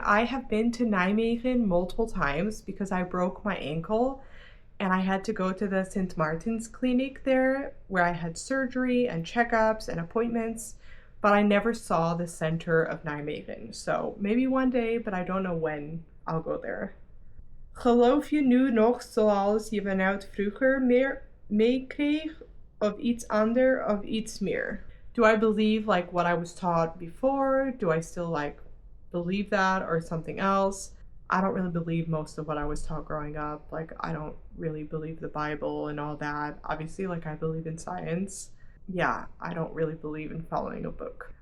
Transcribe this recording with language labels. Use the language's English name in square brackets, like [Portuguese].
[English] I have been to Nijmegen multiple times because I broke my ankle and I had to go to the St. Martin's clinic there where I had surgery and checkups and appointments, but I never saw the center of Nijmegen. So maybe one day, but I don't know when I'll go there. [Dutch] Geloof je nu nog zoals je vanuit vroeger meer meekreeg of iets ander of iets meer? [English] Do I believe like what I was taught before? Do I still like believe that or something else? I don't really believe most of what I was taught growing up. Like, I don't really believe the Bible and all that. Obviously, like, I believe in science. Yeah, I don't really believe in following a book.